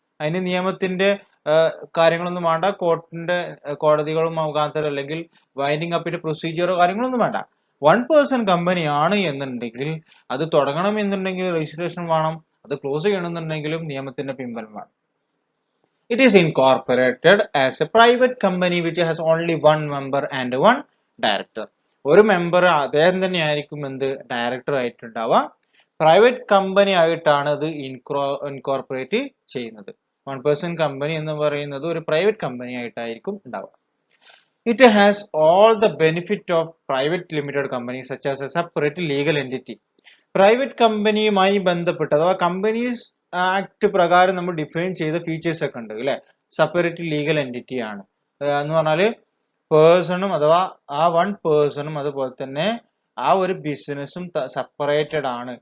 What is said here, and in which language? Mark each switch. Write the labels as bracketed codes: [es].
[ml] അതിന് നിയമത്തിന്റെ കാര്യങ്ങളൊന്നും വേണ്ട. കോടതികളും മുഖാന്തരം അല്ലെങ്കിൽ വൈൻഡിങ് അപ്പിന്റെ പ്രൊസീജിയറോ കാര്യങ്ങളൊന്നും വേണ്ട. 1% കമ്പനി ആണ് എന്നുണ്ടെങ്കിൽ അത് തുടങ്ങണം എന്നുണ്ടെങ്കിൽ രജിസ്ട്രേഷൻ വേണം. അത് ക്ലോസ് ചെയ്യണമെന്നുണ്ടെങ്കിലും നിയമത്തിന്റെ പിൻബലം വേണം. [en] It is incorporated as a private company which has only one member and one director. [ml] ഒരു മെമ്പർ അദ്ദേഹം തന്നെ ആയിരിക്കും എന്ത്? ഡയറക്ടർ ആയിട്ടുണ്ടാവുക. പ്രൈവറ്റ് കമ്പനി ആയിട്ടാണ് ഇത് ഇൻകോർപ്പറേറ്റ് ചെയ്യുന്നത്. 1% കമ്പനി എന്ന് പറയുന്നത് ഒരു പ്രൈവറ്റ് കമ്പനി ആയിട്ടായിരിക്കും ഉണ്ടാവുക. [en] It has all the benefit of private limited companies such as a separate legal entity. [ml] Private കമ്പനിയുമായി ബന്ധപ്പെട്ട് അഥവാ കമ്പനീസ് ആക്ട് പ്രകാരം നമ്മൾ ഡിഫൈൻ ചെയ്ത ഫീച്ചേഴ്സ് ഒക്കെ ഉണ്ട് അല്ലെ? സെപ്പറേറ്റ് ലീഗൽ എൻറ്റിറ്റി ആണ് എന്ന് പറഞ്ഞാല് പേഴ്സണും അഥവാ ആ 1 പേഴ്സണും അതുപോലെ തന്നെ ആ ഒരു ബിസിനസ്സും സെപ്പറേറ്റഡ് ആണ്.